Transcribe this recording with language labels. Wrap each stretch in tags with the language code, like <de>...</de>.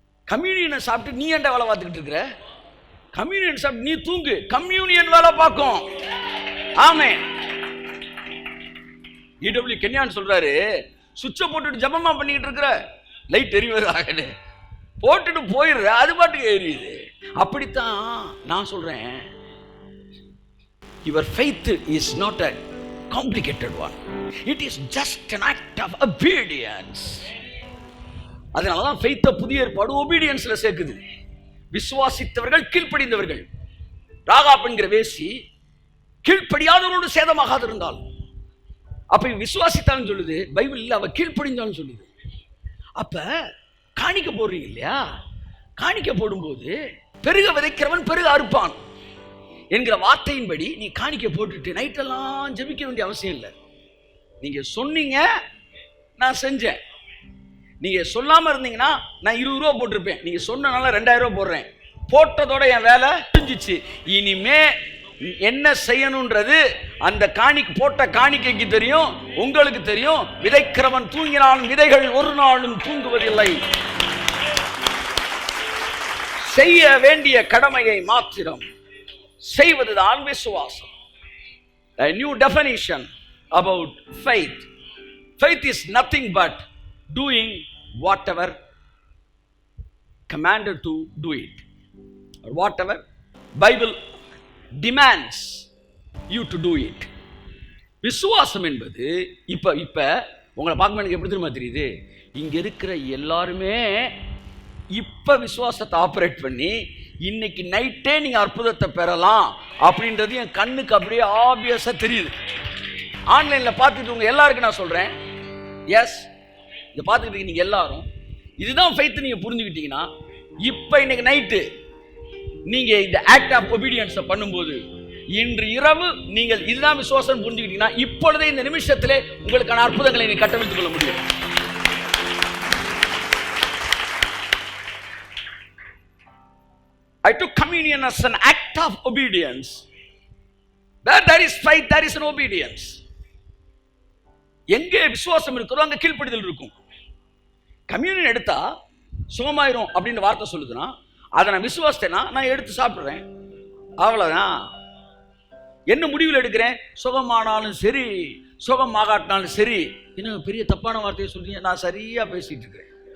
<ta>கம்யூனியனை சாப்பிட்டு நீ ஏன்டா வேலை பார்த்துக்கிட்டு இருக்கிற? கம்யூனியன் சாப்பிட்டு நீ தூங்கு, கம்யூனியன் வேலை பார்க்கும். ஆமே. இடபிள்யூ கென்யான் சொல்றாரு, சுவிட்சை போட்டுட்டு ஜபமா பண்ணிக்கிட்டு இருக்கிற, லைட் எரிவதாக போட்டுட்டு போயிடுற, அது பாட்டுக்கு எரியுது. அப்படித்தான் நான் சொல்றேன்,</ta> <en>your faith is not a complicated one, it is just an act of obedience.</en> <ta>அதனாலதான் faith புதிய ஏற்பாடு obedienceல சேர்க்குது. விசுவாசித்தவர்கள் கீழ்ப்படிந்தவர்கள். ராகாப் என்கிற வேசி கீழ்ப்படியாதவரோடு சேதமாகாது இருந்தால், அப்ப விசுவாசித்தான்னு சொல்லுது பைபிள், இல்ல அவ கீழ்ப்படிந்தான்னு சொல்லுது. அப்ப காணிக்க போடுறீங்க இல்லையா, காணிக்க போடும்போது பெருக விதைக்கிறவன் பெருக அறுப்பான் என்கிற வார்த்தையின்படி நீ காணிக்க போட்டுட்டு நைட்டெல்லாம் ஜெபிக்க வேண்டிய அவசியம் இல்லை. நீங்க சொன்னீங்க, நான் செஞ்சேன். நீங்க சொல்லாம இருந்தீங்கன்னா நான் 20 ரூபா போட்டிருப்பேன். நீங்க சொன்னனால 2000 ரூபா போடுறேன். போட்டதோட என் வேலை முடிஞ்சிச்சு. இனிமே என்ன செய்யணும்ன்றது அந்த போட்ட காணிக்கைக்கு தெரியும், உங்களுக்கு தெரியும். விதைக்கிறவன் தூங்கினான், விதைகள் ஒரு நாளும் தூங்குவதில்லை. செய்ய வேண்டிய கடமையை மாத்திரம் செய்வதுதான் விசுவாசம்.</ta> <en>A new definition about faith. Faith is nothing but doing whatever commanded to do it, or whatever Bible demands you to do it.</en> <ta>விசுவாசம் என்பது இப்ப உங்களை பார்க்கும்போது எனக்கு எப்படி தெரியுமா தெரியுது, இங்க இருக்கிற எல்லாருமே இப்ப விசுவாசத்தை ஆபரேட் பண்ணி இன்னைக்கு நைட்டே நீங்க அற்புதத்தை பெறலாம் அப்படின்றது என் கண்ணுக்கு அப்படியே ஆபியஸா தெரியுது. ஆன்லைன்ல பார்த்துட்டு உங்க எல்லாருக்கும் நான் சொல்றேன், எஸ், இதை பார்த்துக்கிட்டு நீங்க எல்லாரும் இதுதான் ஃபெய்த் நீங்க புரிஞ்சுக்கிட்டீங்கன்னா, இப்ப இன்னைக்கு நைட்டு நீங்க இந்த ஆக்ட் ஆஃப் ஒபீடியன்ஸை பண்ணும்போது, இன்று இரவு நீங்கள் இதுதான் விசுவாசம் புரிஞ்சுக்கிட்டீங்கன்னா, இப்பொழுதே இந்த நிமிஷத்திலே உங்களுக்கான அற்புதங்களை நீங்க கட்டமைத்துக் கொள்ள முடியும்.</ta> <en>I took communion as an act of obedience. Where there is faith, there is an obedience.</en> <ta>எங்கே விசுவாசம் இருக்கிறோ அங்க கீழ்ப்படிதல் இருக்கும். கம்யூனியன் எடுத்தா சுகமாயிரும் அப்படின்னு வார்த்தை சொல்லுதுன்னா, அதை நான் விசுவாசத்தைனா நான் எடுத்து சாப்பிடுறேன், அவ்வளவுதான். என்ன முடிவில் எடுக்கிறேன்? சுகமானாலும் சரி, சுகமாகாட்டினாலும் சரி. இன்னும் பெரிய தப்பான வார்த்தையை சொல்றீங்க, நான் சரியா பேசிட்டு இருக்கிறேன்.</ta>